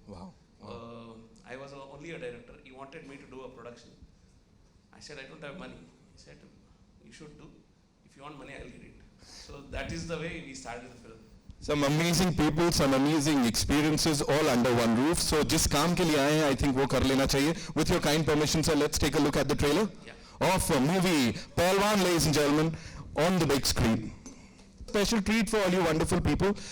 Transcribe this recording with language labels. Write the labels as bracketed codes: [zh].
[en] Wow. I was only a director. He wanted me to do a production. I said, I don't have money. He said, you should do. If you want money, I'll get it. So that is the way we started the film. Some amazing people, some amazing experiences all under one roof. [hi] So जिस काम के लिए आए हैं, [en] I think [hi] वो कर लेना चाहिए. [en] With your kind permission, sir, let's take a look at the trailer of a movie, Pehlwaan, ladies and gentlemen, on the big screen. Special treat for all you wonderful people.